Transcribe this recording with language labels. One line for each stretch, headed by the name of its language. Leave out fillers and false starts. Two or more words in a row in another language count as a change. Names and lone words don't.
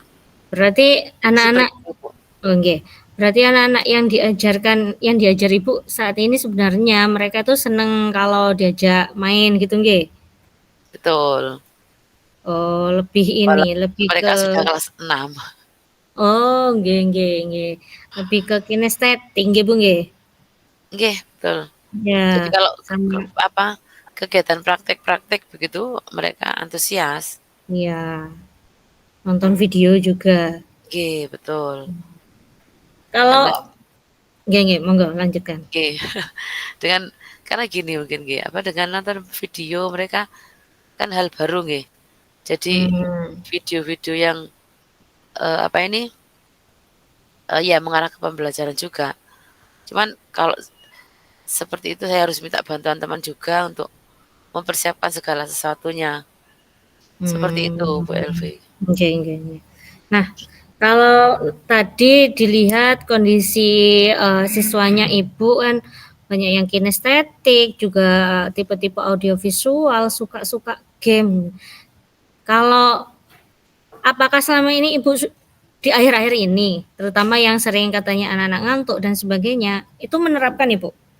Indonesian: Berarti seperti anak-anak itu, Bu. oh nggih. Berarti anak-anak yang diajar Ibu saat ini sebenarnya mereka tuh seneng kalau diajak main gitu nggih? Betul, Oh, lebih ini, walaupun lebih ke mereka sudah kelas 6.
Javanese: oh, nggih nggih nggih.
Indonesian: Lebih ke kinestetik nggih, Bu nggih? Nggih, betul. Jadi Ya, kalau sama apa, kegiatan praktek-praktek begitu mereka antusias. iya, nonton video juga. Nggih, betul. Karena
Javanese: Kalau nggih nggih,
Indonesian: monggo lanjutkan. nggih, dengan karena gini mungkin nggih, apa, dengan nonton video mereka kan hal baru nggih. Jadi Hmm, video-video yang, apa ini, ya mengarah ke pembelajaran juga. Cuman kalau seperti itu saya harus minta bantuan teman juga untuk mempersiapkan segala sesuatunya. Seperti itu hmm, Bu Elvi.
Javanese: nggih nggih nggih.
Indonesian: Nah, kalau tadi dilihat kondisi, siswanya Ibu kan banyak yang kinestetik, juga tipe-tipe audiovisual, suka-suka game. Kalau apakah selama ini Ibu di akhir-akhir ini, terutama yang sering katanya anak-anak ngantuk dan sebagainya, itu menerapkan Ibu?